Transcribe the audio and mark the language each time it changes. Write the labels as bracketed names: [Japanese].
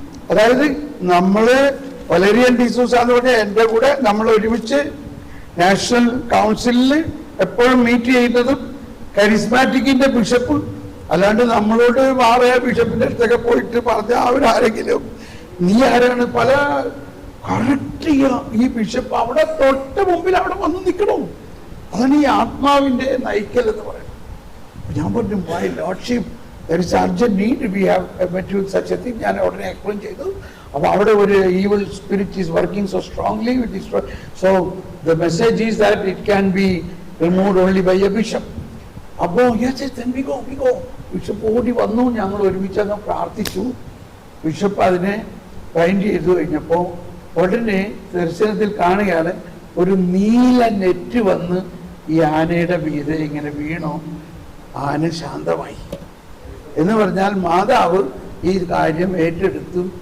[Malayalam] അതായത് നമ്മള് വലേറിയൻ ഡിസൂസ എന്ന് പറഞ്ഞാൽ എൻ്റെ കൂടെ നമ്മൾ ഒരുമിച്ച് നാഷണൽ കൗൺസിലിൽ എപ്പോഴും മീറ്റ് ചെയ്യുന്നതും കരിസ്മാറ്റിക്കിന്റെ ബിഷപ്പ്. അല്ലാണ്ട് നമ്മളോട് മാറിയ ബിഷപ്പിന്റെ അടുത്തൊക്കെ പോയിട്ട് പറഞ്ഞ അവരാരെങ്കിലും നീ ആരാണ് പല കറക്റ്റ് ഈ ബിഷപ്പ് അവിടെ തൊട്ട് മുമ്പിൽ അവിടെ വന്ന് നിൽക്കണം. അതാണ് ഈ ആത്മാവിന്റെ നയിക്കൽ എന്ന് പറയുന്നത്. ഞാൻ പറഞ്ഞു, [English] My lordship, there is urgent need, we have met with such a thing. [Malayalam] ഞാൻ ഉടനെ എക്സ്പ്ലെയിൻ ചെയ്തു. അപ്പോൾ അവിടെ ഒരു [English] evil spirit is working so strongly with this, so the message is that it can be removed only by a bishop. അപ്പോൾ yes, then we go. [Malayalam] Bishop ഓടി വന്നു. ഞങ്ങൾ ഒരുമിച്ച് അങ്ങ് പ്രാർത്ഥിച്ചു. ബിഷപ്പ് അതിനെ ബൈൻഡ് ചെയ്തു കഴിഞ്ഞപ്പോൾ ഉടനെ ദർശനത്തിൽ കാണുകയാണ് ഒരു നീല നെറ്റ് വന്ന് ഈ ആനയുടെ മീതെ ഇങ്ങനെ വീണു. ആന ശാന്തമായി. എന്ന് പറഞ്ഞാൽ മാതാവ് ഈ കാര്യം ഏറ്റെടുത്തു.